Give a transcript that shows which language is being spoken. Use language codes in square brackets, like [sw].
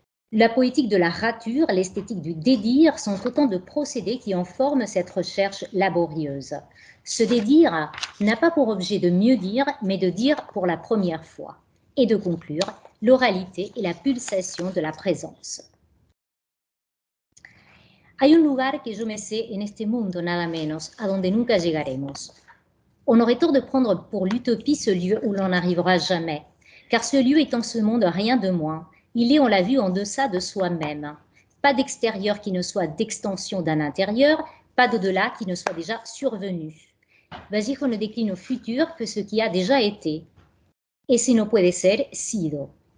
[fr] La poétique de la rature, l'esthétique du dédire sont autant de procédés qui en forment cette recherche laborieuse. Ce dédire n'a pas pour objet de mieux dire, mais de dire pour la première fois, et de conclure l'oralité et la pulsation de la présence. [es] Hay un lugar que yo me sé en este mundo nada menos, a donde nunca llegaremos. [fr] On aurait tort de prendre pour l'utopie ce lieu où l'on n'arrivera jamais, car ce lieu est en ce monde rien de moins. Il est, on l'a vu, en deçà de soi-même. Pas d'extérieur qui ne soit d'extension d'un intérieur, pas d'au-delà qui ne soit déjà survenu. Vallejo ne décline au futur que ce qui a déjà été. [es] Ese no puede ser sido.